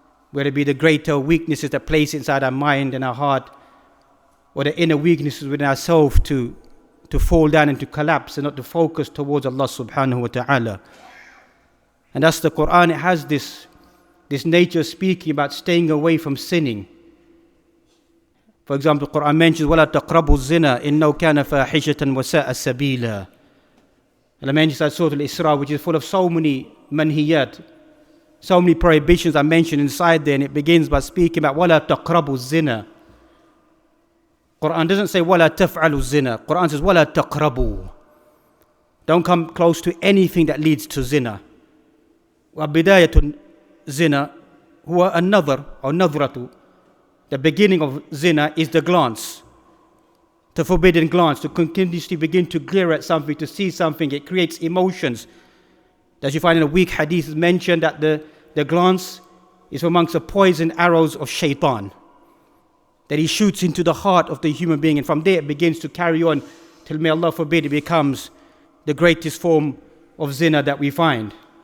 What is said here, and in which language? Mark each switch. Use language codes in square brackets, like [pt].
[en] Whether it be the greater weaknesses that place inside our mind and our heart, or the inner weaknesses within ourselves to fall down and to collapse and not to focus towards Allah subhanahu wa ta'ala. And that's the Quran. It has this nature of speaking about staying away from sinning. For example, the Quran mentions, [ar] وَلَا تَقْرَبُوا الزِّنَا إِنَّهُ كَانَ فَاحِشَةً وَسَاءَ سَبِيلًا. [en] And I mentioned that Surah Al-Isra, which is full of so many manhiyat, so many prohibitions are mentioned inside there, and it begins by speaking about [ar] وَلَا تَقْرَبُوا الزِّنَا. [en] Quran doesn't say [ar] وَلَا تَفْعَلُوا الزِّنَا. [en] Quran says [ar] وَلَا تَقْرَبُوا. [en] Don't come close to anything that leads to zina. [ar] وَبِدَايَةُ zina هو النظر [en] or [ar] نظرة. [en] The beginning of zina is the glance, the forbidden glance, to continuously begin to glare at something, to see something. It creates emotions. As you find in a weak hadith, is mentioned that the glance is amongst the poison arrows of shaitan, that he shoots into the heart of the human being, and from there it begins to carry on till, may Allah forbid, it becomes the greatest form of zina that we find.